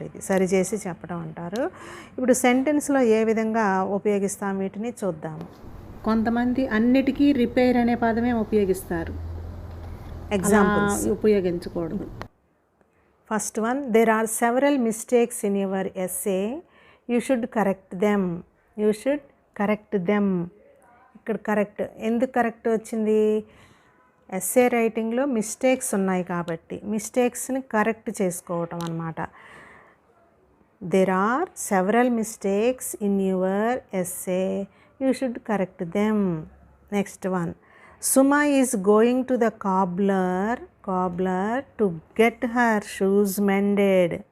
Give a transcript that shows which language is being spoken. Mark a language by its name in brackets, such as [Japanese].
[Telugu] ఇది సరి చేసి చెప్పడం అంటారు. ఇప్పుడు సెంటెన్స్లో ఏ విధంగా ఉపయోగిస్తాం వీటిని చూద్దాము. కొంతమంది అన్నిటికీ రిపేర్ అనే పదమే ఉపయోగిస్తారు. ఎగ్జాంపుల్స్ ఉపయోగించకూడదు. [English] First one, there are several mistakes in your essay. You should correct them. You should correct them. [Telugu] ఇక్కడ కరెక్ట్ ఎందుకు కరెక్ట్ వచ్చింది? ఎస్సే రైటింగ్లో మిస్టేక్స్ ఉన్నాయి కాబట్టి మిస్టేక్స్ని కరెక్ట్ చేసుకోవటం అన్నమాట. [English] There are several mistakes in your essay. You should correct them. Next one, Suma is going to the cobbler to get her shoes mended.